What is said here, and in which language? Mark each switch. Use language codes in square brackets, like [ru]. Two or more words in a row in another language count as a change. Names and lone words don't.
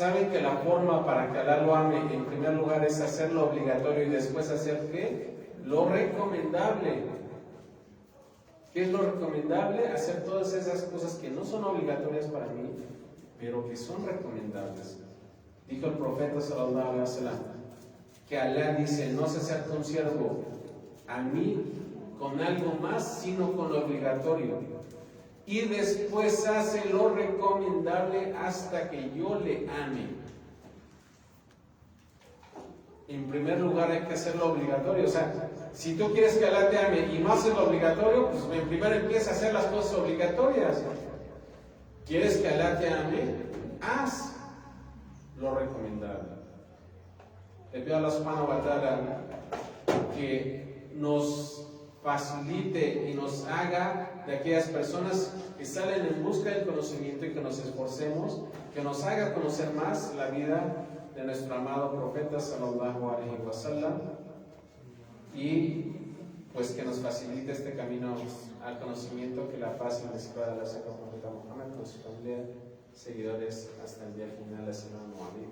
[es] Saben que la forma para que Alá lo ame, en primer lugar, es hacerlo obligatorio y después hacer ¿qué? Lo recomendable. ¿Qué es lo recomendable? Hacer todas esas cosas que no son obligatorias para mí, pero que son recomendables. Dijo el profeta [ar] صلى الله عليه وسلم [es] que Alá dice: no se acerca un siervo a mí con algo más, sino con lo obligatorio. Y después hace lo recomendable hasta que yo le ame. En primer lugar hay que hacer lo obligatorio. O sea, si tú quieres que Alá te ame y no haces lo obligatorio, pues primero empieza a hacer las cosas obligatorias. ¿Quieres que Alá te ame? Haz lo recomendable. Le pido a Allah [ar] سبحانه وتعالى [es] que nos facilite y nos haga de aquellas personas que salen en busca del conocimiento y que nos esforcemos, que nos haga conocer más la vida de nuestro amado profeta [ar] صلى الله عليه وسلم, [es] y pues que nos facilite este camino al conocimiento, que la paz y la misericordia de Allah sea con el profeta Muhammad, con su familia, seguidores hasta el día final. Así